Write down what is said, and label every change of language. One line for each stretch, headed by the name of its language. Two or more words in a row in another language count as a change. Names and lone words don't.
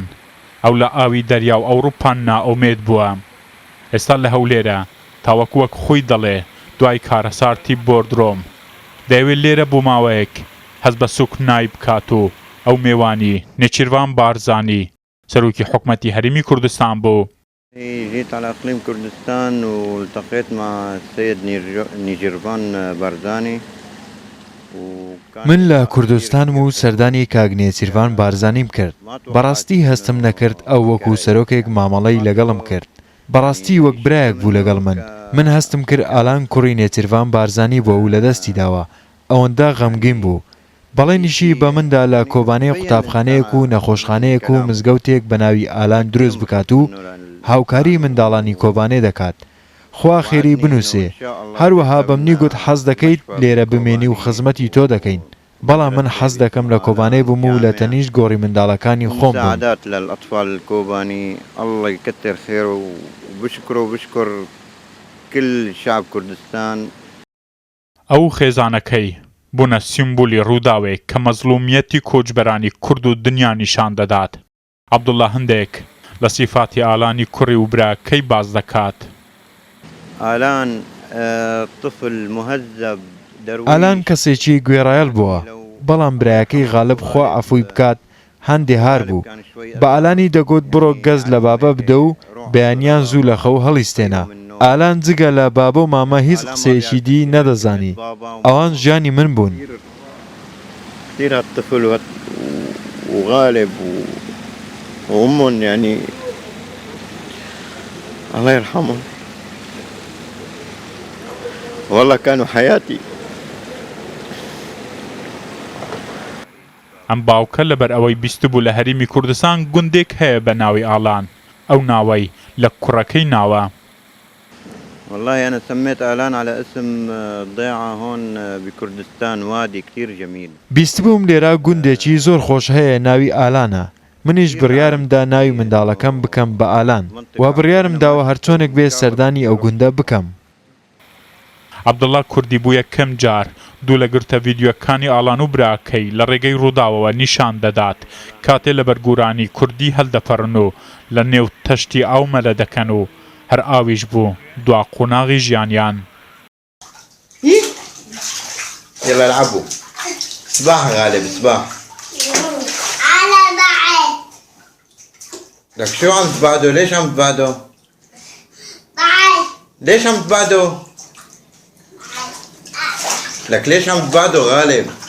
Central Kurdish: ئەو لە ئاوی دەریاو ئەوروپان نائومێد بووە. ئێستا لە هەولێرە تاوەکو وەک خۆی دەڵێ دوای کارەسارتی بۆردرۆم دەیەوێت لێرە بوو ماوەیەک هەز بە سوکنای بکات و ئەو میوانی نێچیروان بارزانی سەرۆکی حکومەتی هەرێمی کوردستان بوو.
Arabic: جيت على إقليم كردستان والتقيت مع السيد نيجيروان بارزاني.
Central Kurdish: من لە کوردستانم و سەردانی کاک نێچیروان بارزانیم کرد. بەڕاستی هەستم نەکرد ئەو وەکو سەرۆکێک مامەڵەی لەگەڵم کرد. بەڕاستی وەک برایەک بوو لەگەڵ من هەستم کرد ئالان کوڕی نێچیروان بارزانی بووە و لەدەستی داوە. ئەوەندە غەمگین بوو. بەڵێنیشی بە مندا لە کۆبانەی قوتابخانەیەک و نەخۆشخانەیەک و مزگەوتێک بە ناوی ئالان دروست بکات و هاوکاری منداڵانی کۆبانێ دەکات. خوا خێری بنووسێ. هەروەها بەمنی گوت حەز دەکەیت لێرە بمێنی و خزمەتی تۆ دەکەین. بەڵام من حەز دەکەم لە کۆبانەی بم و لە تەنیشت گۆڕی منداڵەکانی خۆم بم.
Arabic: مساعدات للأطفال الكوباني الله يكتر خيره وبشكر كل شعب كردستان.
Central Kurdish: ئەو خێزانەکەی بوونە سیمبولی ڕووداوێک کە مەزلومیەتی کۆچبەرانی کورد و دنیا نیشان دەدات. عەبدوڵڵا هەندێک لە سیفاتی ئالانی کوڕی و براکەی باز دەکات. ئالان کەسێکی گوێڕایەڵ بووە، بەڵام برایەکەی غالب خوا عەفوی بکات هەندێ هار بوو. بە ئالانی دەگوت بڕۆ گەز لە بابە بدە و بەیانیان زوو لە خەو هەڵیستێنە. ئالان جگە لە بابە و مامە هیچ قسەیەکی دی نەدەزانی. ئەوان ژیانی من بوون.
Arabic: كثير هالطفل وغالب وأمهم يعني الله يرحمهم والله كانوا حياتي.
Central Kurdish: ئەم باوکە لەبەر ئەوەی بیستبوو لە هەرێمی کوردستان گوندێک هەیە بە ناوی ئالان. ئەو ناوەی لە کوڕەکەی ناوە.
Arabic: والله أنا سميت آلان على اسم ضيعة هون بكردستان وادي كثير جميل.
Central Kurdish: بیستبووم لێرە گوندێکی زۆر خۆش هەیە ناوی ئالانە. منیش بڕیارمدا ناوی منداڵەکەم بکەم بە ئالان و بڕیارم داوە هەرچۆنێک بێ سەردانی ئەو گوندە بکەم. عەبدوڵڵا کوردی بوو یەکەم جار دوو لە گرتە ڤیدیۆکانی ئالان و براکەی لە ڕێگەی ڕووداوەوە نیشان دەدات کاتێ لە بەرگورانی کوردی هەڵدەپەڕن و لە نێو تەشتی ئاو مەلە دەکەن و هەر ئاویش بوو دوا قۆناغی ژیانیان.
Arabic: يلا العبوا صباح غالب صباح. على بعد. لك شو عم تبعدوا؟ ليش عم تبعدوا؟ بعد. ليش عم تبعدوا؟ لك ليش عم تبعدوا غالب؟